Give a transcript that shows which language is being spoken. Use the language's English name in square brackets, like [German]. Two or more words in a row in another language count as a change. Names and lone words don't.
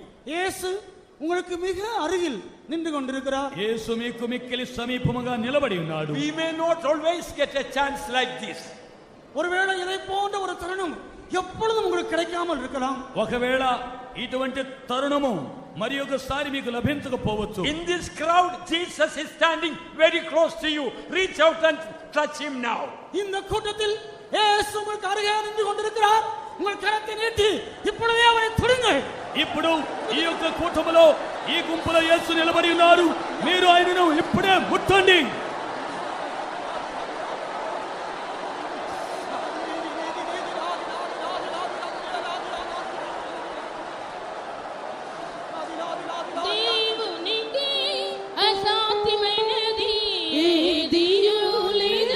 [Tamil] இயேசு உங்களுக்கு மிக அருகில் நின்று கொண்டிருக்கிறார். [Telugu] యేసు మీకు మిక్కిలి సమీపముగా నిలబడి ఉన్నాడు. [English] We may not always get a chance like this. ஒருவேளை இதை போன்ற ஒரு தருணம் எப்பொழுதும் உங்களுக்கு கிடைக்காமல் இருக்கலாம். ఒకవేళ ఇటువంటి తరుణము మరి ఒకసారి మీకు లభించకపోవచ్చు. In this crowd Jesus is standing very close to you. Reach out and touch him now. [Tamil] இந்த கூட்டத்தில் இயேசு உங்களுக்கு அருகே நின்று கொண்டிருக்கிறார். உங்கள் கரத்தை நீட்டி இப்பொழுதே அவரை தொடுங்கள். [Telugu] ఇప్పుడు ఈ యొక్క కూటములో ఈ గుంపులో యేసు నిలబడి ఉన్నారు. మీరు ఆయనను ఇప్పుడే ముట్టండి. దేవునికి అసాధ్యమైనది ఏదియూ లేదు.